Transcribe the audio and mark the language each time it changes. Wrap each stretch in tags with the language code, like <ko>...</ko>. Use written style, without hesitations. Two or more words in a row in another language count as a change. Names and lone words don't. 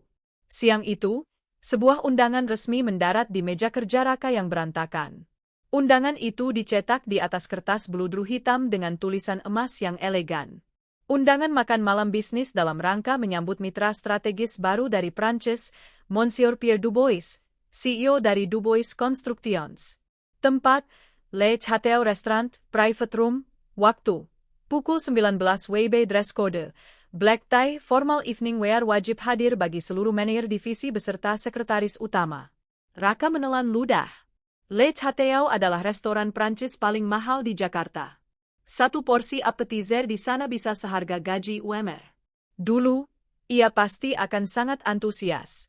<id>Siang itu, sebuah undangan resmi mendarat di meja kerja Raka yang berantakan. Undangan itu dicetak di atas kertas beludru hitam dengan tulisan emas yang elegan. Undangan makan malam bisnis dalam rangka menyambut mitra strategis baru dari Prancis, Monsieur Pierre Dubois, CEO dari Dubois Constructions. Tempat, Le Château Restaurant,</id> <en>Private Room,</en> <id>waktu, pukul 19 WIB</id> <en>dress code. Black tie, formal evening wear</en> <id>wajib hadir bagi seluruh manajer divisi beserta sekretaris utama. Raka menelan ludah. Le Château adalah restoran Prancis paling mahal di Jakarta. Satu porsi appetizer di sana bisa seharga gaji UMR. Dulu, ia pasti akan sangat antusias.</id>